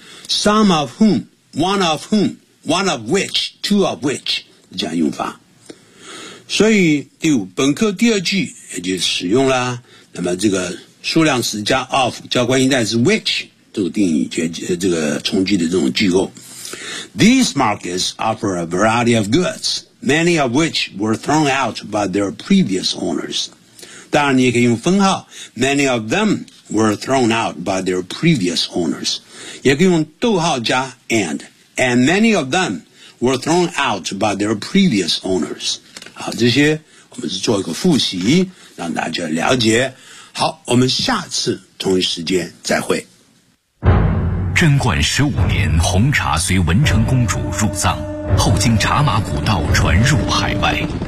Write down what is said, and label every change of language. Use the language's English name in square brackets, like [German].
[English] Some of whom, one of whom, one of which, two of which, 这样用法。 [Chinese] 所以第五本课第二句也就使用啦。那么这个数量词加 of 加关系代是 which 这种定语这个从句的这种句构。 [English] These markets offer a variety of goods, many of which were thrown out by their previous owners. [Chinese] 当然你也可以用分号 [English] many of them were thrown out by their previous owners. [Chinese] 也可以用逗号加 and [English] many of them were thrown out by their previous owners. [Chinese] 好，这些我们是做一个复习，让大家了解。好，我们下次同一时间再会。贞观十五年，红茶随文成公主入藏，后经茶马古道传入海外。